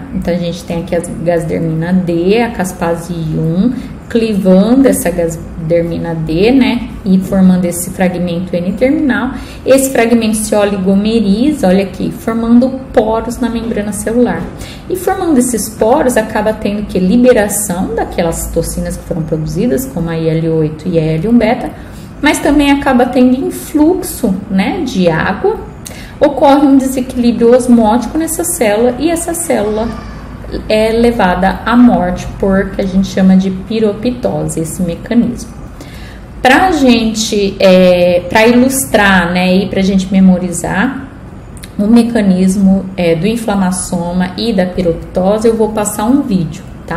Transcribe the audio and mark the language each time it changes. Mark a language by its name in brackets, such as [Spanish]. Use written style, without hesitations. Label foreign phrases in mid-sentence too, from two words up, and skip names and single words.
[Portuguese] Então, a gente tem aqui a gasdermina D, a caspase 1, clivando essa gasdermina D, né, e formando esse fragmento N-terminal. Esse fragmento se oligomeriza, olha aqui, formando poros na membrana celular. E formando esses poros, acaba tendo que liberação daquelas toxinas que foram produzidas, como a IL-8 e a IL-1 beta, mas também acaba tendo influxo, né, de água. Ocorre um desequilíbrio osmótico nessa célula e essa célula é levada à morte por que a gente chama de piroptose, esse mecanismo. Para ilustrar, né, e para a gente memorizar o mecanismo do inflamassoma e da piroptose, eu vou passar um vídeo, tá?